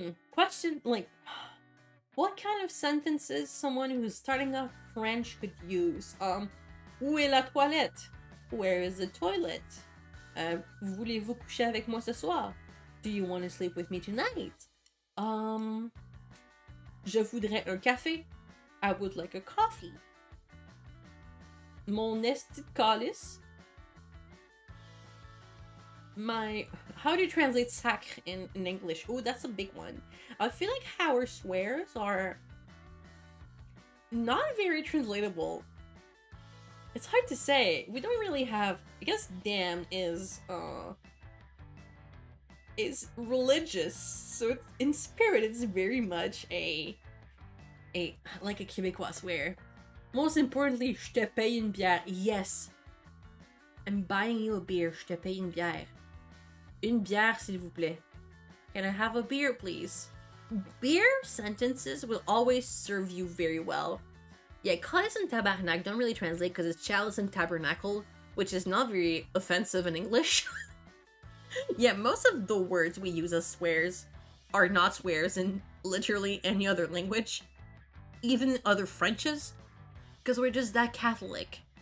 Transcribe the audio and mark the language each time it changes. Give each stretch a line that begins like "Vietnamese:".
English: Question, like, what kind of sentences someone who's starting out French could use?
French: Où est la toilette?
English: Where is the toilet?
French: Voulez-vous coucher avec moi ce soir?
English: Do you want to sleep with me tonight?
French: Je voudrais un café.
English: I would like a coffee.
French: Mon esti de calice.
English: My how do you translate sac in English? Oh, that's a big one. I feel like our swears are not very translatable. It's hard to say. We don't really have. I guess damn is religious, so it's in spirit. It's very much a like a Québécois swear. Most importantly,
French: je te paye une bière.
English: Yes, I'm buying you a beer.
French: Je te paye une bière. Une bière, s'il vous plaît.
English: Can I have a beer, please? Beer sentences will always serve you very well. Yeah, calice and tabarnak don't really translate because it's chalice and tabernacle, which is not very offensive in English. Yeah, most of the words we use as swears are not swears in literally any other language, even other Frenches, because we're just that Catholic.